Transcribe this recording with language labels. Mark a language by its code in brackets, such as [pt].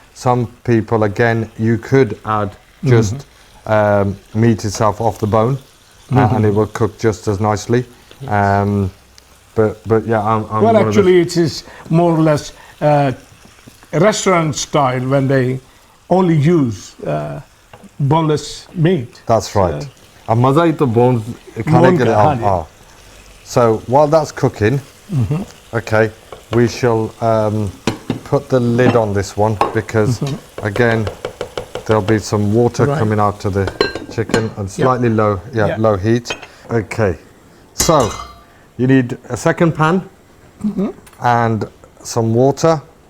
[en] some people, again, you could add just meat itself off the bone, and it will cook just as nicely. But yeah, I'm Well, one of actually, it is more or less restaurant style when they only use boneless meat. That's right. [hi] And मजा ही तो bones खाने के लिए हाँ जी। हाँ. [en] So while that's cooking, okay, we shall put the lid on this one because again there'll be some water Right. coming out to the chicken and slightly low, Yeah. low heat. Okay, so you need a second pan and some water.